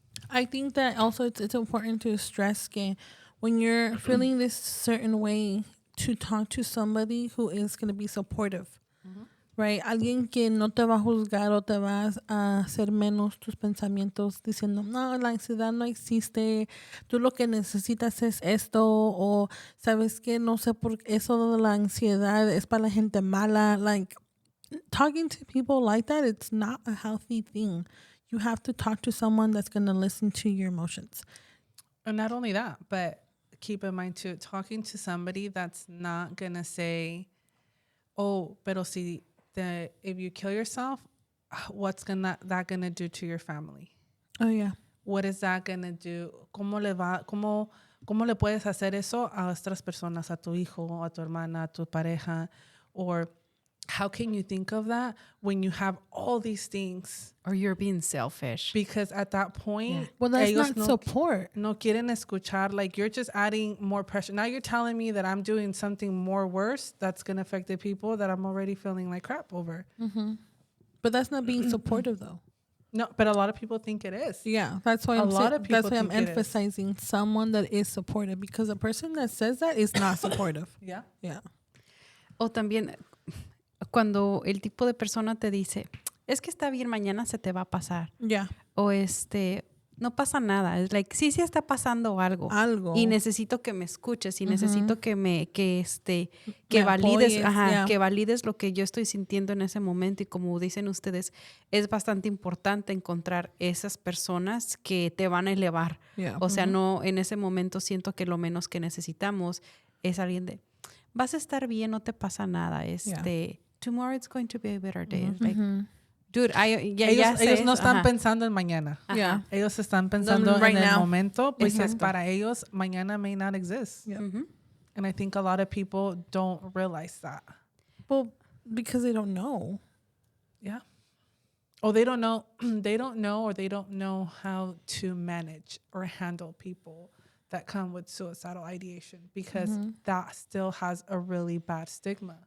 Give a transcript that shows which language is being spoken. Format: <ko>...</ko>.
<en>I think that also it's important to stress que when you're feeling this certain way, to talk to somebody who is going to be supportive. Right?</en> <es>Alguien que no te va a juzgar o te va a hacer menos tus pensamientos diciendo, no, la ansiedad no existe, tú lo que necesitas es esto, o sabes que no sé por qué eso de la ansiedad es para la gente mala.</es> <en>Like, talking to people like that, it's not a healthy thing. You have to talk to someone that's going to listen to your emotions. And not only that, but keep in mind too, talking to somebody that's not going to say,</en> <es>pero si</es> <en>if you kill yourself, what's that gonna do to your family? Oh, yeah. What is that gonna do?</en> <es>¿Cómo le puedes hacer eso a otras personas, a tu hijo, a tu hermana, a tu pareja?</es> <en>Or how can you think of that when you have all these things? Or you're being selfish. Because at that point, well, that's not support.</en> <es>No quieren escuchar.</es> <en>Like, you're just adding more pressure. Now you're telling me that I'm doing something more worse that's going to affect the people that I'm already feeling like crap over. But that's not being supportive, though. No, but a lot of people think it is. Yeah, that's why I'm emphasizing someone that is supportive, because a person that says that is not supportive. Yeah. Yeah.</en> <es>O también cuando el tipo de persona te dice, es que está bien, mañana se te va a pasar.</es> <en>Yeah.</en> <es>O no pasa nada. Es like, sí está pasando algo. Y necesito que me escuches y necesito que valides, apoyes, que valides lo que yo estoy sintiendo en ese momento. Y como dicen ustedes, es bastante importante encontrar esas personas que te van a elevar.</es> <en>Yeah.</en> <es>O sea, no, en ese momento siento que lo menos que necesitamos es alguien de, vas a estar bien, no te pasa nada.</es> <en>Tomorrow it's going to be a better day. Like, dude,</en> <es>ellos no están pensando en mañana.</es> <en>Yeah.</en> <es>Ellos están pensando</es> <en>Right</en> <es>en el</es> <en>now.</en> <es>momento, porque Exacto. para ellos mañana</es> <en>may not exist. Yeah. And I think a lot of people don't realize that. Well, because they don't know. Yeah. Or they don't know or they don't know how to manage or handle people that come with suicidal ideation, because that still has a really bad stigma.</en>